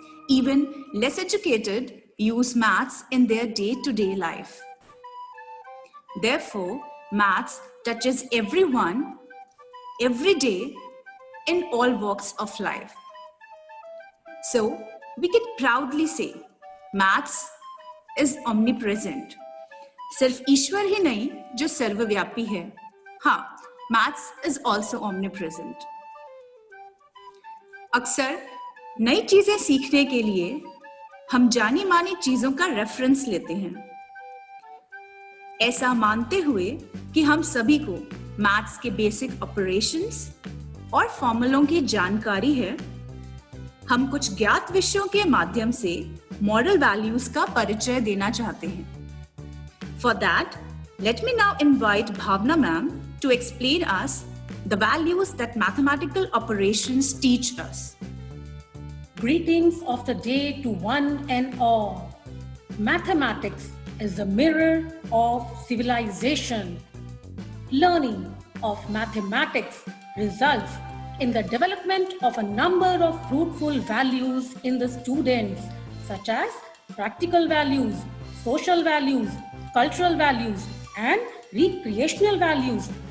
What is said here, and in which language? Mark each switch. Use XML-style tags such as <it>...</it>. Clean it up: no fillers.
<en>Even less educated use maths in their day-to-day life. Therefore, maths touches everyone, every day, in all walks of life. So, we can proudly say, maths is omnipresent.</en> <hi>सिर्फ ईश्वर ही नहीं जो सर्वव्यापी है.</hi> <en>हाँ, maths is also omnipresent.</en> <hi>अक्सर नई चीजें सीखने के लिए हम जानी मानी चीजों का रेफरेंस लेते हैं. ऐसा मानते हुए कि हम सभी को मैथ्स के बेसिक ऑपरेशंस और फॉर्मूलों की जानकारी है, हम कुछ ज्ञात विषयों के माध्यम से मॉडल वैल्यूज का परिचय देना चाहते हैं.</hi> <en>For that, let me now invite Bhavna ma'am to explain us the values that mathematical operations teach us. Greetings of the day to one and all. Mathematics is the mirror of civilization. Learning of mathematics results in the development of a number of fruitful values in the students, such as practical values, social values, cultural values, and recreational values.</en>